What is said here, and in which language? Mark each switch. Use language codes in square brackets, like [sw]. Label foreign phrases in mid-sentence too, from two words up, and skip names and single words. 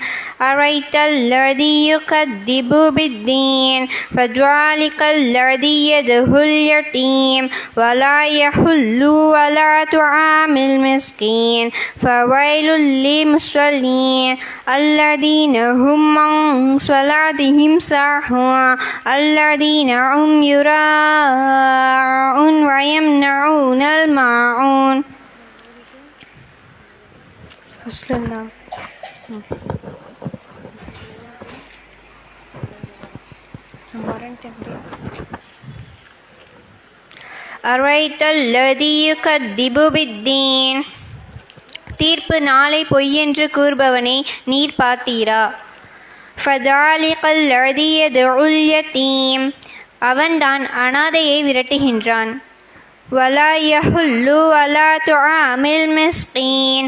[ar] أرأيت الذي يكذب بالدين فذلك الذي يدع اليتيم ولا يحض ولا طعام المسكين فويل للمصلين الذين هم صلاتهم ساهون الذين هم يراءون ويمنعون الماعون. أرأيت الذي يكذب بالدين. [ta] தீர்ப்பு நாளை பொய்யென்று கூறுபவனை நீர் பார்த்தீரா? [ar] فذلك الذي يدع اليتيم. [ta] அவன்தான் அனாதையை விரட்டுகின்றான். [ar] ولا يحض ولا طعام المسكين.